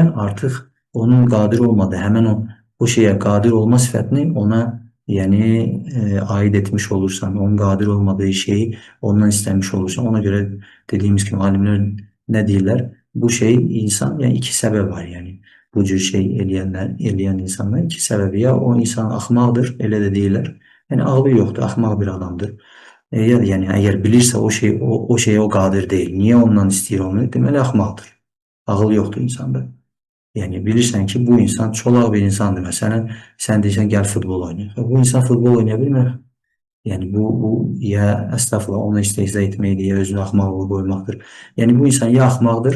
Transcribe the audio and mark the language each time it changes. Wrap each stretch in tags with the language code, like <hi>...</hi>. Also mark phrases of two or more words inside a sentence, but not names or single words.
<az>Artıq onun qadir olmadığı, həmən o şeyə qadir olma sifətini ona yəni aid etmiş olursan, onun qadir olmadığı şeyi ondan istəmiş olursan. Ona görə dediyimiz kimi alimlər nə deyirlər? Bu şey insan, yəni iki səbəb var. Yəni bu cür şey eləyən insanlar iki səbəbi. Ya o insan axmaqdır, elə də deyirlər. Yəni ağlı yoxdur, axmaq bir adamdır.</az> <tr>Yani eğer bilirse o şeye o qadir değil.</tr> <az>Niye ondan istəyir onu? Deməli axmaqdır. Ağıl yoxdur insanda. Yani bilirsən ki, bu insan çolaq bir insandır. Məsələn, sən deyirsən gəl futbol oynayaq. Bu insan futbol oynaya bilmir. Yani bu ya estağfurullah onu istehza etməkdir, ya özünü axmaqlığa qoymaqdır. Yani bu insan ya axmaqdır.</az>